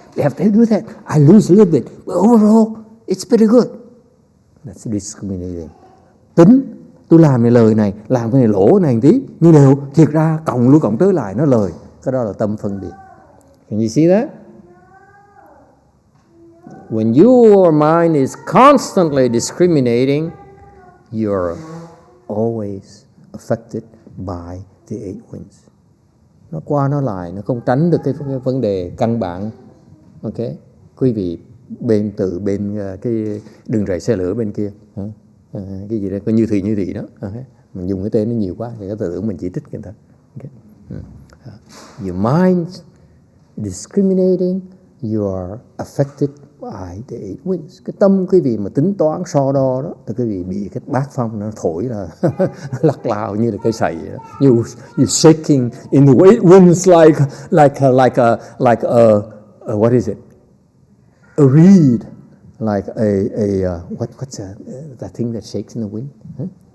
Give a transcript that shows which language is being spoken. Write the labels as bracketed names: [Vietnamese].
[English] If I do that, I lose a little bit. But overall, it's pretty good. That's discriminating. [Vietnamese] Tính, tôi làm cái lời này, làm cái này lỗ này tí, nhưng đều thiệt ra cộng lui cộng tới lại nó lời. Cái đó là tâm phân biệt. [English] Can you see that? When your mind is constantly discriminating, you're always affected by the 8 winds. [Vietnamese] Nó qua nó lại, nó không tránh được cái vấn đề căn bản. Ok, quý vị bên cái đường ray xe lửa bên kia, cái gì đó có như thị đó. Mình dùng cái tên nó nhiều quá thì có tưởng mình chỉ trích người ta. [English] Okay. Your mind discriminating, you are affected by the 8 winds. [Vietnamese] Cái tâm quý vị mà tính toán so đo đó, thì quý vị bị cái bát phong nó thổi là lắc lào như là cây sậy. [English] You shaking in the 8 winds like a what is it? A reed, like what's that thing that shakes in the wind? Huh?